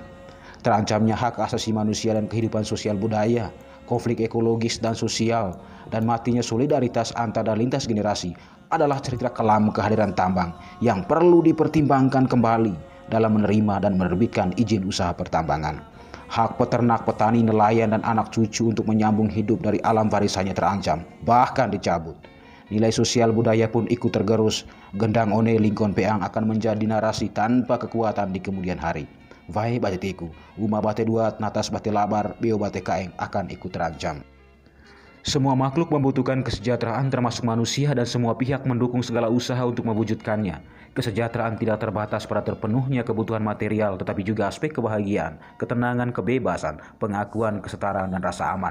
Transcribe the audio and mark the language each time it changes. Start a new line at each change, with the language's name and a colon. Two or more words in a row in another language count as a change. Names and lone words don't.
Indonesian: Terancamnya hak asasi manusia dan kehidupan sosial budaya, konflik ekologis dan sosial, dan matinya solidaritas antar dan lintas generasi adalah cerita kelam kehadiran tambang yang perlu dipertimbangkan kembali dalam menerima dan menerbitkan izin usaha pertambangan. Hak peternak, petani, nelayan, dan anak cucu untuk menyambung hidup dari alam warisannya terancam, bahkan dicabut. Nilai sosial budaya pun ikut tergerus.
Manggarai: Gendang one lingkon peang
Indonesian: akan menjadi narasi tanpa kekuatan di kemudian hari.
Manggarai: Vai bate tiku, uma bate duat, natas bate labar, bio bate kaeng
Indonesian: akan ikut terancam. Semua makhluk membutuhkan kesejahteraan termasuk manusia, dan semua pihak mendukung segala usaha untuk mewujudkannya. Kesejahteraan tidak terbatas pada terpenuhnya kebutuhan material, tetapi juga aspek kebahagiaan, ketenangan, kebebasan, pengakuan, kesetaraan, dan rasa aman.